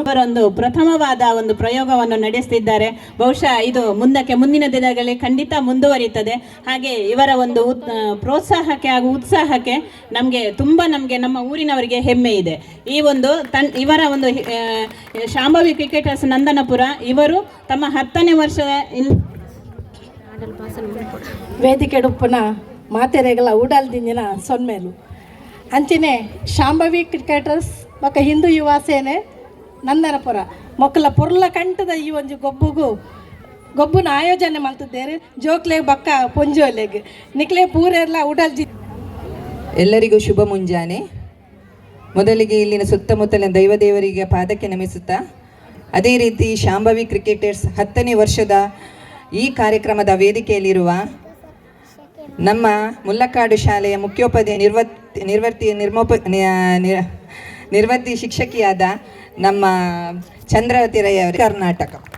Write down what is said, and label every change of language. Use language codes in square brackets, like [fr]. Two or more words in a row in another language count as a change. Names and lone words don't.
[kn] ಇವರೊಂದು ಪ್ರಥಮವಾದ ಒಂದು ಪ್ರಯೋಗವನ್ನು ನಡೆಸ್ತಿದ್ದಾರೆ. ಬಹುಶಃ ಇದು ಮುಂದಿನ ದಿನಗಳಲ್ಲಿ ಖಂಡಿತ ಮುಂದುವರಿಯುತ್ತದೆ. ಹಾಗೆ ಇವರ ಒಂದು ಪ್ರೋತ್ಸಾಹಕ್ಕೆ ಹಾಗೂ ಉತ್ಸಾಹಕ್ಕೆ ನಮಗೆ ನಮ್ಮ ಊರಿನವರಿಗೆ ಹೆಮ್ಮೆ ಇದೆ. ಈ ಒಂದು ಇವರ ಒಂದು ಶಾಂಭವಿ ಕ್ರಿಕೆಟರ್ಸ್ ನಂದನಪುರ ಇವರು ತಮ್ಮ 10ನೇ ವರ್ಷದ [tcy] ವೇದಿಕೆ ಡುಪ್ಪನ ಮಾತೆರೆಗಳ ಊಡಲ್ದಿಂಜಿನ ಸೊನ್ಮೇಲು ಅಂಚನೆ ಶಾಂಭವಿ ಕ್ರಿಕೆಟರ್ಸ್ ಬೊಕ್ಕ ಹಿಂದೂ ಯುವ ಸೇನೆ ನಂದನಪುರ ಮೊಕ್ಕಲ ಪೊರ್ಲ ಕಂಟದ ಈ ಒಂದು ಗೊಬ್ಬುನ [kn] ಆಯೋಜನೆ ಮಾಡ್ತಿದ್ದೇವೆ. [tcy] ಜೋಕ್ಲೆಗ್ ಬಕ್ಕ ಪೊಂಜೋಲೆಗ್ ನಿಕ್ಲೆ ಪೂರೆಲ್ಲ ಊಡಲ್ಜಿ. [kn] ಎಲ್ಲರಿಗೂ ಶುಭ ಮುಂಜಾನೆ. ಮೊದಲಿಗೆ ಇಲ್ಲಿನ ಸುತ್ತಮುತ್ತಲಿನ ದೈವದೇವರಿಗೆ ಪಾದಕ್ಕೆ ನಮಿಸುತ್ತಾ, ಅದೇ ರೀತಿ ಶಾಂಭವಿ ಕ್ರಿಕೆಟರ್ಸ್ 10ನೇ ವರ್ಷದ ಈ ಕಾರ್ಯಕ್ರಮದ ವೇದಿಕೆಯಲ್ಲಿರುವ ನಮ್ಮ ಮುಲ್ಲಕ್ಕಾಡು ಶಾಲೆಯ ಮುಖ್ಯೋಪಾಧ್ಯಾಯ ನಿರ್ವರ್ತಿ ಶಿಕ್ಷಕಿಯಾದ ನಮ್ಮ ಚಂದ್ರಾವತಿ ರೈ ಅವರು, ಕರ್ನಾಟಕ.